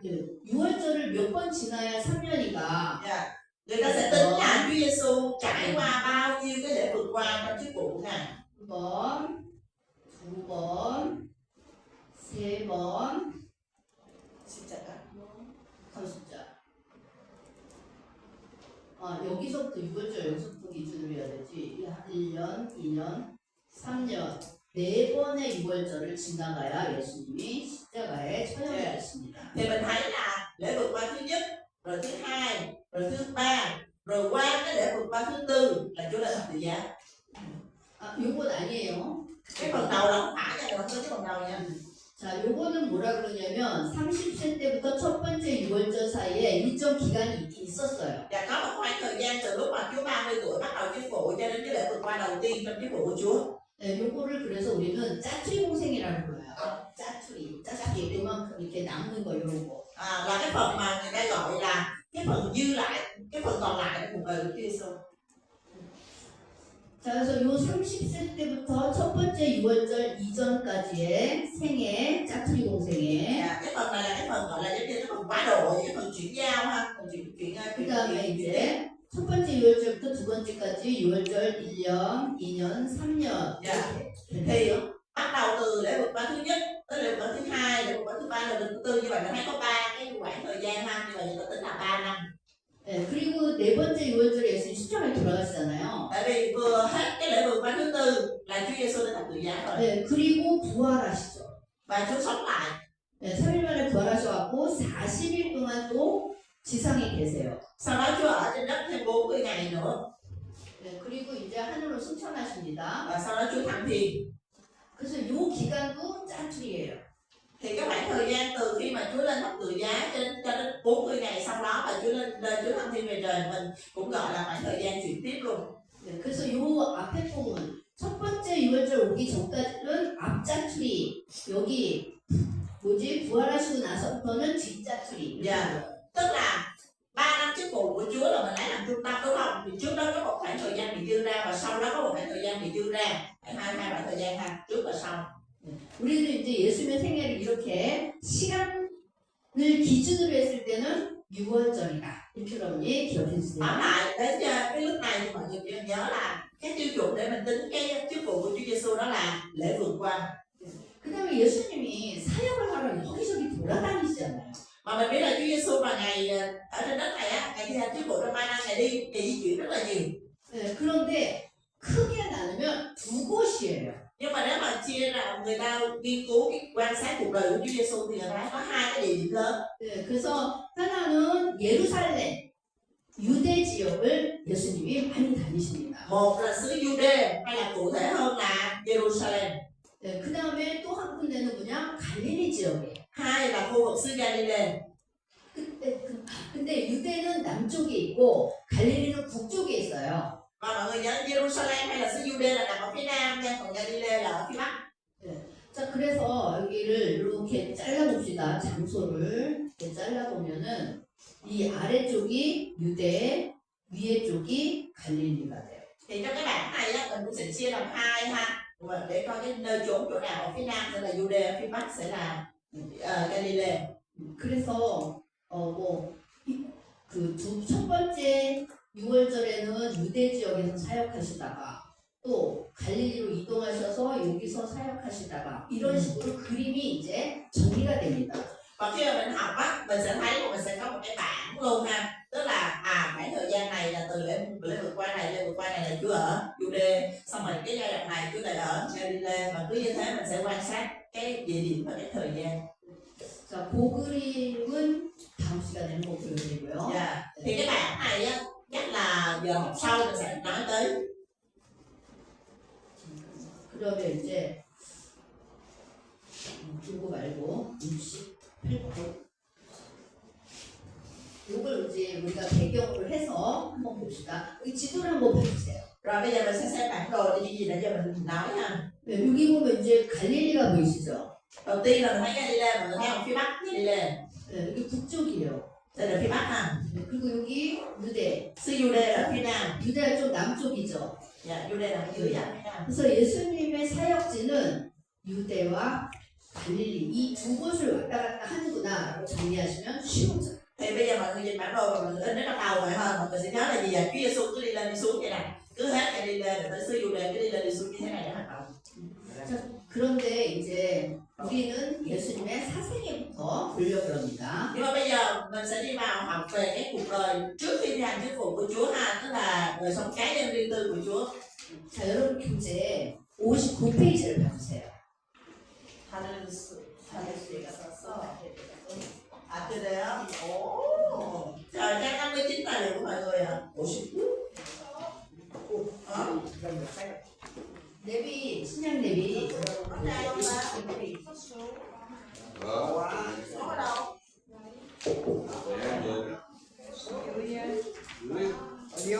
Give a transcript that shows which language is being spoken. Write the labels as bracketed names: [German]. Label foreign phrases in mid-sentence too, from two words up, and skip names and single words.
[Korean] 6월절을 몇 번 지나야 3년이가? [Vietnamese] Dạ. Người ta sẽ tính là Chúa Giêsu trải qua bao nhiêu cái lễ vượt qua trong chức vụ của Ngài. [Korean] 1번, 2번, 3번, 감숫자. 여기서부터 6월절 여기서부터 기준으로 해야 되지. 1년, 2년, 3년, 4번의 6월절을 지나가야 예수님이 십자가에 처형되셨습니다. [Vietnamese] Thì mình thấy là lễ vượt qua thứ nhất, rồi thứ hai, rồi thứ ba, rồi qua cái lễ vượt qua thứ tư là Chúa lên thập tự giá. [Korean] 요건 아니에요. [Vietnamese] Cái phần đầu là không phải nha, không có cái phần đầu nha. [Korean] 자, 요거는 뭐라 그러냐면 30세 때부터 첫 번째 6월절 사이에 일정 기간이 있긴 있었어요. [Vietnamese] Và có một khoảng thời gian từ lúc mà Chúa 30 tuổi bắt đầu chức vụ cho đến cái lễ vượt qua đầu tiên trong chức vụ của Chúa. [Korean] 네, 요거를 그래서 우리는 짜투리 공생이라고 불러요. 짜투리 그만큼 이렇게 남는 거 이런 거. [Vietnamese] Là cái phần mà người ta gọi là cái phần dư lại, cái phần còn lại của cuộc đời của Chúa Giêsu. [Korean] 자, 그래서 요 30세 때부터 첫 번째 6월절 이전까지의 생애, 짜투리 공생애. [Vietnamese] Cái phần này là cái phần gọi là giống như cái phần quá độ, cái phần chuyển giao ha, phần chuyển [Korean] 그 다음에 이제 첫 번째 6월절부터 두 번째까지 6월절 1년, 2년, 3년. [Vietnamese] Thì bắt đầu từ lễ vượt qua thứ nhất tới lễ vượt qua thứ hai, lễ vượt qua thứ ba, lễ vượt qua thứ tư, như vậy mình thấy có 3 cái khoảng thời gian ha, như vậy người ta tính là 3 năm. [Korean] 네, 그리고 네 번째 6월절에 예수님 십자가에 돌아가시잖아요. [Vietnamese] Tại vì vừa hết cái lễ vượt qua thứ tư là Chúa Giêsu lên thập tự giá rồi. [Korean] 네, 그리고 부활하시죠. [Vietnamese] Và Chúa sống lại. [Korean] 네, 3일 만에 부활하셔갖고 40일 동안 또 지상에 계세요. [Vietnamese] Sau đó Chúa ở trên đất thêm 40 ngày nữa. [Korean] 네, 그리고 이제 하늘로 승천하십니다. [Vietnamese] Và sau đó Chúa thăng thiên. [Korean] 그래서 요 기간도 짜투리예요. [Vietnamese] Thì cái khoảng thời gian từ khi mà Chúa lên thập tự giá cho đến 40 ngày sau đó và Chúa thăng thiên về trời, mình cũng gọi là khoảng thời gian chuyển tiếp luôn. [Korean] 네, 그래서 요 앞에 부분 첫 번째 6월절 오기 전까지는 앞짜투리, 여기 뭐지 부활하시고 나서부터는 뒷짜투리. [Vietnamese] Dạ. Tức là 3 năm chức vụ của Chúa là mình lấy làm trung tâm đúng không? Thì trước đó có một khoảng thời gian bị dư ra và sau đó có một khoảng thời gian bị dư ra. Hai khoảng thời gian ha, trước và sau. [Korean] 우리는 이제 예수님의 생애를 이렇게 시간을 기준으로 했을 때는 6월절이다. 이렇게 여러분이 기억해 [Vietnamese] Tóm [Korean] 주세요. [Vietnamese] lại đến cái lúc này thì mọi người chỉ nhớ là cái tiêu chuẩn để mình tính cái chức vụ của Chúa Giêsu đó là lễ vượt qua. [Korean] 그 다음에 예수님이 사역을 하러 여기저기 돌아다니시잖아요. [Vietnamese] Mà mình biết là Chúa Giêsu mà ngày ở trên đất này á, ngày thi hành chức vụ trong 3 năm, ngày đi di chuyển rất là nhiều. [Korean] 네, 그런데 크게 나누면 두 곳이에요. [Vietnamese] Nhưng mà nếu mà chia ra người ta nghiên cứu cái quan sát cuộc đời của Chúa Giêsu thì người ta có hai cái địa điểm lớn. [Korean] 네, 그래서 하나는 예루살렘, 유대 지역을 예수님이 많이 다니십니다. [Vietnamese] Một là xứ Jude hay là cụ thể hơn là Jerusalem. [Korean] 네, 그 다음에 또 한 군데는 뭐냐? 갈릴리 지역이에요. [Vietnamese] Hai là khu vực xứ Galilee. [Korean] 근데 유대는 남쪽에 있고 갈릴리는 북쪽에 있어요. [Vietnamese] Và mọi người nhớ Jerusalem hay là xứ Jude là nằm ở phía nam nha, còn Galilee là ở phía bắc. [Korean] 자, 그래서 여기를 이렇게 잘라봅시다. 장소를 이렇게 잘라보면은 이 아래쪽이 유대, 위에 쪽이 갈릴리가 돼요. [Vietnamese] Thì trong cái bảng này á, mình cũng sẽ chia làm hai ha. Mà để coi cái nơi chốn chỗ nào ở phía nam sẽ là Jude, ở phía bắc sẽ là Galilee. [Korean] 그래서 첫 번째 6월절에는 유대 지역에서 사역하시다가 또 갈릴리로 이동하셔서 여기서 사역하시다가 이런 식으로 그림이 이제 정리가 됩니다. [Vietnamese] Và khi mà mình học á, mình sẽ thấy là mình sẽ có một cái bảng luôn ha. Tức là khoảng thời gian này là từ lễ vượt qua này là Chúa ở Jude, xong rồi cái giai đoạn này Chúa lại ở Galilee, và cứ như thế mình sẽ quan sát cái địa điểm và cái thời gian. [Korean] 자, 그 그림은 다음 시간에 한번 보여드리고요. [English] Yeah. [Vietnamese] Thì cái bảng này á, chắc là giờ học sau mình sẽ nói tới. [Korean] 그러면 이제 이거 말고 68번 이걸 이제 우리가 배경으로 해서 한번 봅시다. 이 지도를 한번 봐주세요. [Vietnamese] Rồi bây giờ mình sẽ xem bản đồ để gì nãy giờ mình nói ha. [Korean] 네, 여기 보면 이제 갈릴리가 보이시죠? [Vietnamese] Đầu tiên là mình thấy Galilee, mọi người thấy ở phía bắc Galilee. [Korean] 네, 여기 북쪽이에요. [Vietnamese] Đây là phía bắc ha. [Korean] 네, 그리고 여기 유대. [Vietnamese] Xứ Jude là ở phía nam. [Korean] 유대가 좀 남쪽이죠. [Vietnamese] Dạ, Jude là ở dưới ở phía nam. [Korean] 그래서 예수님의 사역지는 유대와 갈릴리 이 두 곳을 왔다 갔다 하는구나라고 정리하시면 쉬워져요. [Vietnamese] Thì bây giờ mọi người nhìn bản đồ và mọi người in nó trong đầu vậy thôi, mọi người sẽ nhớ là gì vậy? Chúa Giêsu cứ đi lên đi xuống vậy nè, cứ hết Galilee rồi tới xứ Jude cứ đi lên đi xuống như thế này để hoạt động. [Korean] 자, 그런데 이제 우리는 예수님의 사생애부터 보려고 합니다. [Vietnamese] Nhưng mà bây giờ mình sẽ đi vào học về cái cuộc đời trước khi thi hành chức vụ của Chúa ha, tức là đời sống cá nhân riêng tư của Chúa. [Korean] 자, 여러분 교재 59페이지를 봐주세요. 다들 수가 썼어. [Vietnamese] À từ đây á. Ồ. Trời, trang 59 tài liệu của mọi người à? 59. [Korean] 내비 신약 내비 [Vietnamese] Ở đây không ta? Số ở đâu? Nhiêu?